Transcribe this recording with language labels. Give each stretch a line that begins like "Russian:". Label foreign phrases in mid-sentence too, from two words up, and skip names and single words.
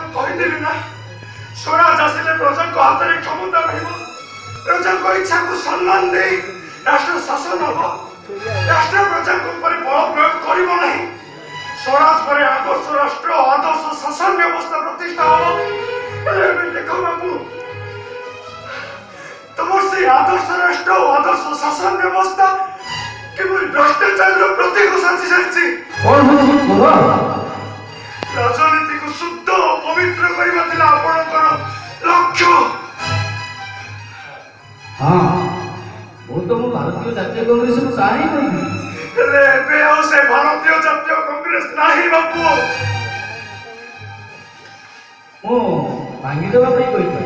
Odia: କହିଦେଲି ନା ସ୍ୱରାଜ ଆସିଲେ ପ୍ରଜାଙ୍କ ହାତରେ କ୍ଷମତା ରହିବ। ପ୍ରଜାଙ୍କ ଇଚ୍ଛାକୁ ସମ୍ମାନ ଦେଇ ରାଷ୍ଟ୍ର ଶାସନ ହବ। ରାଷ୍ଟ୍ର ପ୍ରଜାଙ୍କ ଉପରେ ବଳ ପ୍ରୟୋଗ କରିବ ନାହିଁ। ସ୍ୱରାଜ ପରେ ଆଦର୍ଶ ରାଷ୍ଟ୍ର ଆଦର୍ଶ ଶାସନ ବ୍ୟବସ୍ଥା ପ୍ରତିଷ୍ଠା ହବ। ହେଲେ ଏବେ ଦେଖ ବାବୁ, ତୋମାର ସେଇ ଆଦର୍ଶ ରାଷ୍ଟ୍ର ଆଦର୍ଶ ଶାସନ ବ୍ୟବସ୍ଥା କେବଳ ଭ୍ରଷ୍ଟାଚାରର ପ୍ରତୀକ ସାଜି ସାରିଛି। ରାଜନୀତିକୁ ଶୁଦ୍ଧ ଓ ପବିତ୍ର କରିବା ଥିଲା ଆପଣଙ୍କର ଲକ୍ଷ୍ୟ। ହଁ, ମୁଁ ତ ମୋ ଭାରତୀୟ ଜାତୀୟ କଂଗ୍ରେସକୁ ତାହା ହିଁ କହିବି। ହେଲେ ଏବେ ଆଉ ସେ ଭାରତୀୟ ଜାତୀୟ କଂଗ୍ରେସ ନାହିଁ ବାବୁ। ମୁଁ ଭାଙ୍ଗିଦେବା ପାଇଁ କହିଥିଲି।